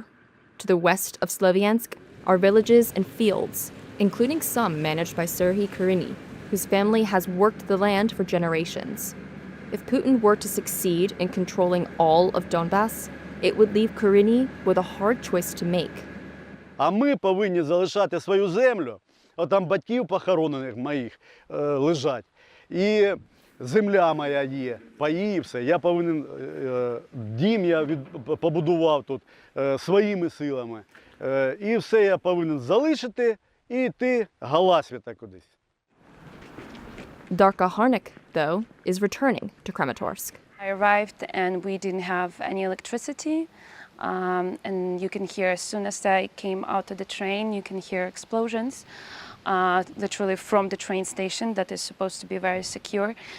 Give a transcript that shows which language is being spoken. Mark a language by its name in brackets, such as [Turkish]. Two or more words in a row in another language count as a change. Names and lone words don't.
[English] To the west of Sloviansk are villages and fields, including some managed by Serhiy Kuryny, whose family has worked the land for generations. If Putin were to succeed in controlling all of Donbass, it would leave Kuryny with a hard choice to make. [Ukrainian] А ми повинні залишати свою землю, отам батьків похоронених моїх лежать. І земля моя є, паї, все. Я повинен, дім я побудував тут своїми силами. І все я повинен залишити і йти галасвіта кудись. [English] Darka Harnik, though, is returning to Kramatorsk. I arrived and we didn't have any electricity. And you can hear, as soon as I came out of the train, you can hear explosions, literally from the train station that is supposed to be very secure.